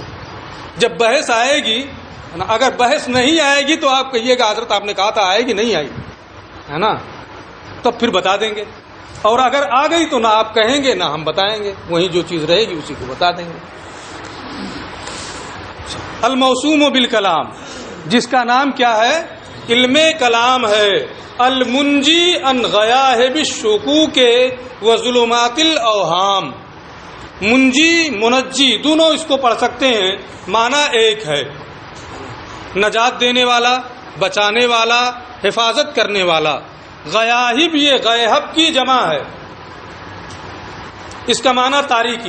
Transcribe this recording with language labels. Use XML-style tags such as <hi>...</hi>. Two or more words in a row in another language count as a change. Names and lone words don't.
<ur>جب بحث آئے گی، اگر بحث نہیں آئے گی تو آپ کہیے گا حضرت آپ نے کہا تھا آئے گی، نہیں آئی ہے نا، تو پھر بتا دیں گے. اور اگر آ گئی تو نہ آپ کہیں گے نہ ہم بتائیں گے، وہیں جو چیز رہے گی اسی کو بتا دیں گے.</ur> <ar>الموسوم بالکلام،</ar> <ur>جس کا نام کیا ہے؟ علم کلام ہے.</ur> <ar>المنجی ان غیاہب الشکوک و ظلمات الاوہام.</ar> <ur>منجی منجی دونوں اس کو پڑھ سکتے ہیں، معنی ایک ہے، نجات دینے والا، بچانے والا، حفاظت کرنے والا. غیاہب یہ غیہب کی جمع ہے، اس کا معنی تاریکی.</ur>